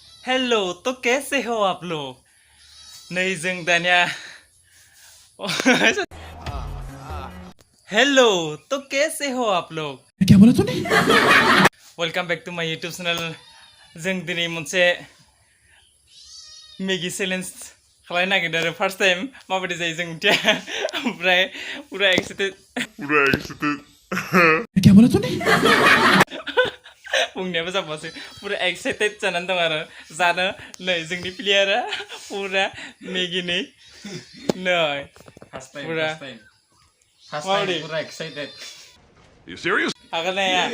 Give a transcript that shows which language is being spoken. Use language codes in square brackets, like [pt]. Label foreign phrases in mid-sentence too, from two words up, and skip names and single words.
[hi] हेलो तो कैसे हो आप लोग नहीं [brx] जों दानिया [hi] हेलो तो कैसे हो आप लोग क्या बोला तूने [en] Welcome back to my YouTube channel [brx] जों दिनै मोनसे मेगी चैलेंज खालामनो नागिरदों आरो [en] first time [brx] माबायदि जायो जों मिथिया ओमफ्राय पुरा एक्साइटेड [hi] क्या बोला तूने [brx] बुंनायाबो जाबावासै पुरा एक्साइटेड जानानै दं आरो जानो नै जोंनि प्लेयारा पुरा मेगिनि नै पुरा माबायदि पुरा एक्साइटेड [en] You serious? [brx] हागोन ना हाया